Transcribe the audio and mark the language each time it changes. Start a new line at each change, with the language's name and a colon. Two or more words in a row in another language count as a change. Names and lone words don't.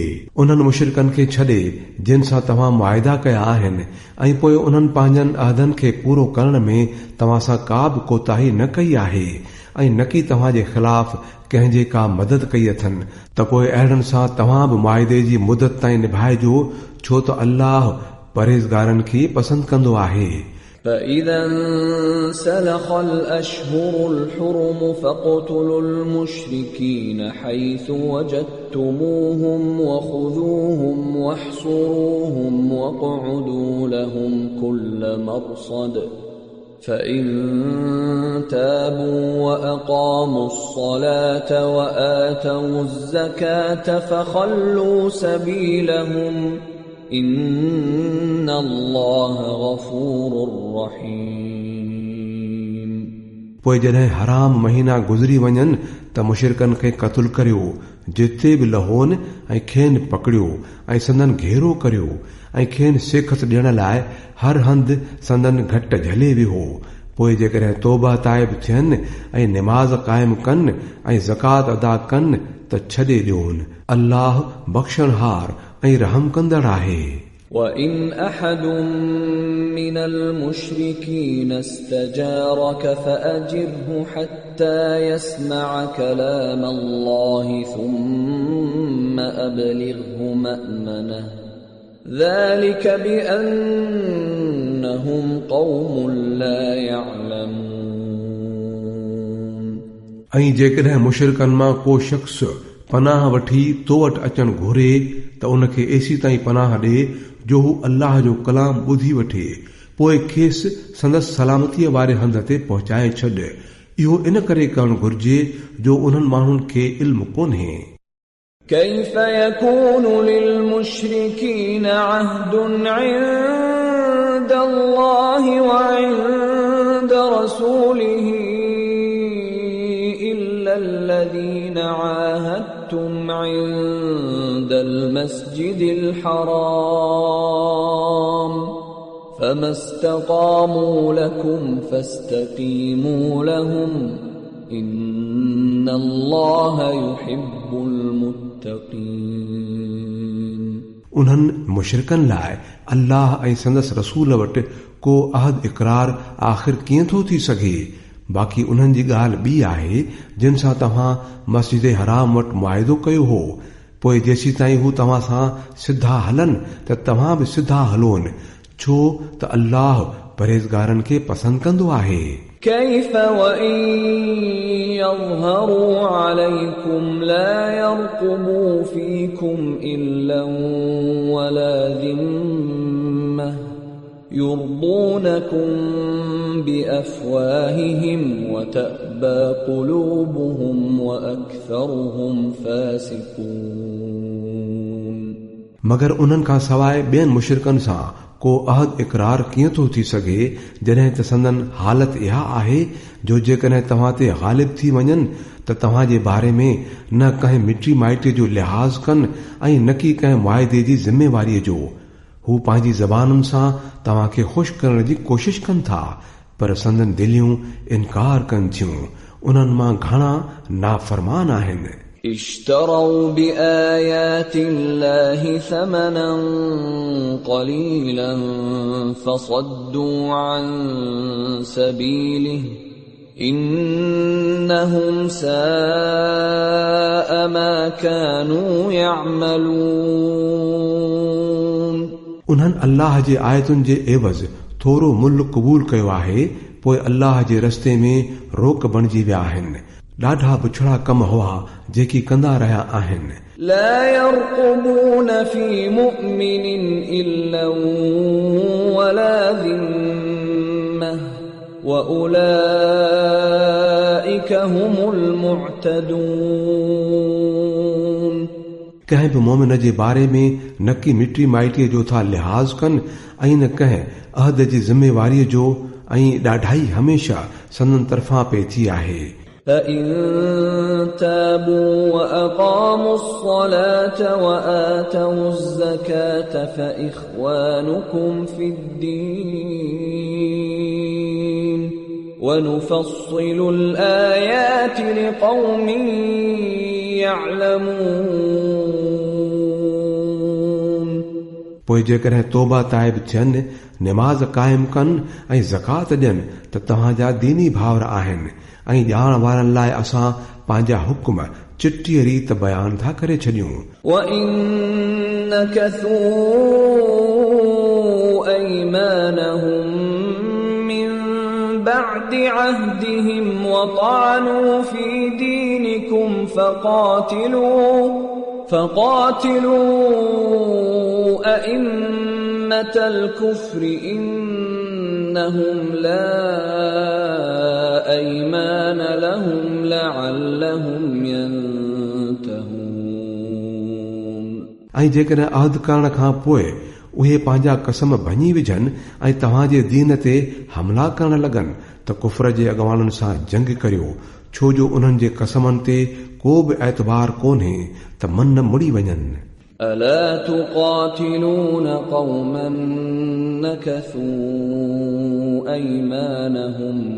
Sindhi: उन्हनि मुशरिकनि खे छॾे जिन सां तव्हां मुआहिदा कया आहिनि ऐं पोइ उन्हनि पंहिंजनि अहदनि खे पूरो करण में तव्हां सां का बि कोताही न कई आहे ऐं न की तव्हां जे ख़िलाफ़ कंहिंजे का मदद कई अथनि त पोइ अहिड़नि सां तव्हां बि मुआहिदे जी मुदत ताईं निभाइजो छो त अल्लाह परहेज़गारनि खे पसंदि कंदो आहे।
Arabic: فإذا انسلخ الأشهر الحرم فاقتلوا المشركين حيث وجدتموهم وخذوهم واحصروهم واقعدوا لهم كل مرصد فإن تابوا وأقاموا الصلاة وآتوا الزكاة فخلوا سبيلهم إن الله غفور رحيم.
Sindhi: पोइ जॾहिं हराम महीना गुज़री वञनि त मुशरिकनि खे क़त्ल करियो जिते बि लहोनि ऐं खेनि पकड़ियो ऐं संदन घेरो करियो ऐं खेनि सेखत ॾियण लाइ हर हंधि संदन घट झले वियो। पोइ जेकॾहिं तौबा ताइब थियनि ऐं निमाज़ क़ाइमु कनि ऐं ज़कात अदा कनि त छॾे ॾियोनि। अल्लाह बख़्शणहार ऐं रहम कंदड़ आहे।
Arabic: وَإِنْ أَحَدٌ مِّنَ الْمُشْرِكِينَ اسْتَجَارَكَ فَأَجِرْهُ حَتَّى يَسْمَعَ كَلَامَ اللَّهِ ثُمَّ أَبْلِغْهُ مَأْمَنَهُ ذَلِكَ بِأَنَّهُمْ قَوْمٌ لَا يَعْلَمُونَ।
Sindhi: ऐं जेकॾहिं मुशरिकनि मां को शख़्स पनाह वठी तो वटि अचणु घुरे त उनखे एसी ताईं पनाह ॾे जो हू अल्लाह जो कलाम ॿुधी वठे पोइ खेसि संदसि सलामतीअ वारे हंध ते पहुचाए छॾ। इहो इन करे करणु घुर्जे जो उन्हनि माण्हुनि खे इल्मु कोन्हे।
Arabic: كيف يكون للمشركين عهد عند الله وعند رسوله إلا الذين عاهدتم عند المسجد الحرام فما استقاموا لكم فاستقيموا لهم إن الله يحب المتقين.
Sindhi: उन्हनि मुशरिकनि लाइ अल्लाह ऐं संदसि रसूल वटि को अहद इक़रार आख़िर कीअं थो थी सघे? बाक़ी उन्हनि जी ॻाल्हि ॿी आहे जिन सां तव्हां मस्जिद हराम वटि मुआहिदो कयो हो। पोइ जेसी ताईं हू तव्हां सां सिधा हलनि त तव्हां बि सिधा हलोनि, छो त अल्लाह परहेज़गारनि खे पसंदि कंदो आहे।
Arabic: كيف وإن يظهروا عليكم لا يرقبوا فيكم إلا ولا ذمة يرضونكم بأفواههم وتأبى قلوبهم وأكثرهم فاسقون.
Sindhi: मगर उन्हनि खां सवाइ ॿियनि मुशरिकनि सां को अहद इक़रार कीअं थो थी सघे जॾहिं त संदन हालत इहा आहे जो जेकॾहिं तव्हां ते ग़ालिब थी वञनि त तव्हां जे बारे में न कंहिं मिटी माइटीअ जो लिहाज़ कनि ऐं न की कंहिं मुआहिदे जी ज़िम्मेवारीअ जो। हू पंहिंजी ज़बानुनि सां तव्हां खे ख़ुशि करण जी कोशिश कनि था, पर संदन दिलियूं इनकार कनि थियूं। उन्हनि मां घणा नाफ़रमान आहिनि।
Arabic: اشتروا بآيات الله ثمنا قليلا فصدوا عن سبيله إنهم ساء ما كانوا يعملون।
Sindhi: उन्हनि अल्लाह जे आयतुनि जे एवज़ थोरो मुल्क क़बूल कयो आहे, पोइ अल्लाह जे रस्ते में रोक बणिजी विया आहिनि। ॾाढा बुछड़ा कम हुआ जेकी कंदा रहिया आहिनि।
Arabic: لا يرقبون في مؤمن إلا ولا ذمة وأولئك هم المعتدون.
Sindhi: कंहिं बि मोमिन जे बारे में न की मिटी माइटीअ जो था लिहाज़ कनि ऐं न कंहिं अहद जी ज़िम्मेवारीअ जो, ऐं ॾाढाई हमेशा संदन तरफ़ां पे थी आहे।
Arabic: فإن تابوا وأقاموا الصلاة وآتوا الزكاة فإخوانكم في الدين ونفصل الآيات لقوم يعلمون।
Sindhi: पोइ जेकॾहिं तौबा ताइब थियनि, निमाज़ क़ाइम कनि ऐं ज़कात ॾियनि त तव्हांजा दीनी भाउर आहिनि, ऐं ॼाण वारनि लाइ असां पंहिंजा हुक्म चिटीअ रीत बयान था करे छॾियूं।
Arabic: وَإِن نَكَثُوا أَيْمَانَهُم مِّن بَعْدِ عَهْدِهِمْ وَطَعَنُوا فِي دِينِكُمْ فَقَاتِلُوا أَئِمَّةَ الْكُفْرِ إِنَّهُمْ لَا أَيْمَانَ لَهُمْ لَعَلَّهُمْ يَنْتَهُونَ।
Sindhi: ऐं जेकॾहिं अहद करण खां पोइ उहे पंहिंजा कसम भञी विझनि ऐं तव्हांजे दीन ते हमला करण लॻनि त कुफर जे अॻवाननि सां जंग करियो, छो जो उन्हनि जे कसमनि ते को बि एतबार कोन्हे त मन मुड़ी वञनि।
Arabic: ألا تقاتلون قوما نكثوا أيمانهم